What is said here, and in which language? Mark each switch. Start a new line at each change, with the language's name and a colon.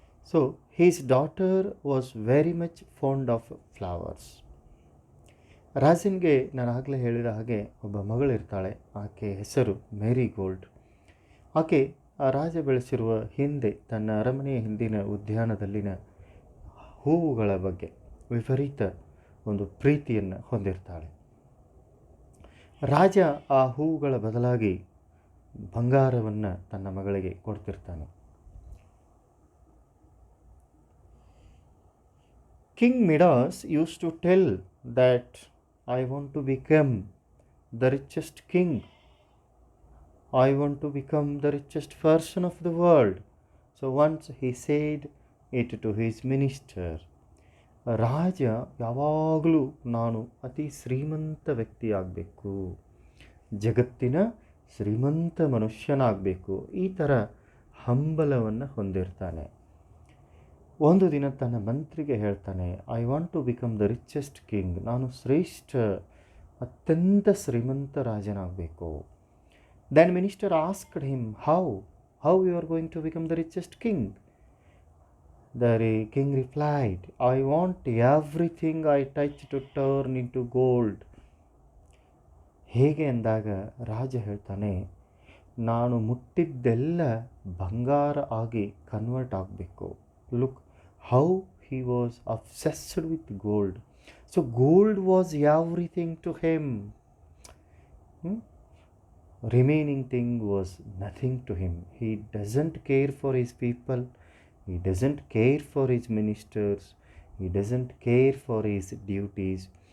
English: So his daughter was very much fond of flowers.
Kannada: ರಾಜನಿಗೆ ನಾನು ಆಗಲೇ ಹೇಳಿದ ಹಾಗೆ ಒಬ್ಬ ಮಗಳಿರ್ತಾಳೆ. ಆಕೆ ಹೆಸರು ಮೇರಿಗೋಲ್ಡ್. ಆಕೆ ಆ ರಾಜ ಬೆಳೆಸಿರುವ ಹಿಂದೆ ತನ್ನ ಅರಮನೆಯ ಹಿಂದಿನ ಉದ್ಯಾನದಲ್ಲಿನ ಹೂವುಗಳ ಬಗ್ಗೆ ವಿಪರೀತ ಒಂದು ಪ್ರೀತಿಯನ್ನು ಹೊಂದಿರ್ತಾಳೆ. ರಾಜ ಆ ಹೂವುಗಳ ಬದಲಾಗಿ ಬಂಗಾರವನ್ನು ತನ್ನ ಮಗಳಿಗೆ ಕೊಡ್ತಿರ್ತಾನೆ.
English: King Midas used to tell that I want to become the richest king. I want to become the richest person of the world. So once he said it to his minister.
Kannada: ರಾಜ ಯಾವಾಗಲೂ ನಾನು ಅತಿ ಶ್ರೀಮಂತ ವ್ಯಕ್ತಿಯಾಗಬೇಕು, ಜಗತ್ತಿನ ಶ್ರೀಮಂತ ಮನುಷ್ಯನಾಗಬೇಕು, ಈ ಥರ ಹಂಬಲವನ್ನು ಹೊಂದಿರ್ತಾನೆ. ಒಂದು ದಿನ ತನ್ನ ಮಂತ್ರಿಗೆ ಹೇಳ್ತಾನೆ,
English: I want to become the richest king,
Kannada: ನಾನು ಶ್ರೇಷ್ಠ ಅತ್ಯಂತ ಶ್ರೀಮಂತ ರಾಜನಾಗಬೇಕು.
English: Then minister asked him, how you are going to become the richest king? The king replied, I want everything I touch to turn into gold.
Kannada: ಹೇಗೆ ಅಂದಾಗ ರಾಜ ಹೇಳ್ತಾನೆ, ನಾನು ಮುಟ್ಟಿದ್ದೆಲ್ಲ ಬಂಗಾರ ಆಗಿ ಕನ್ವರ್ಟ್ ಆಗಬೇಕು.
English: Look how he was obsessed with gold. So gold was everything to him. Remaining thing was nothing to him. He doesn't care for his people. He doesn't care for his ministers. He doesn't care for his duties.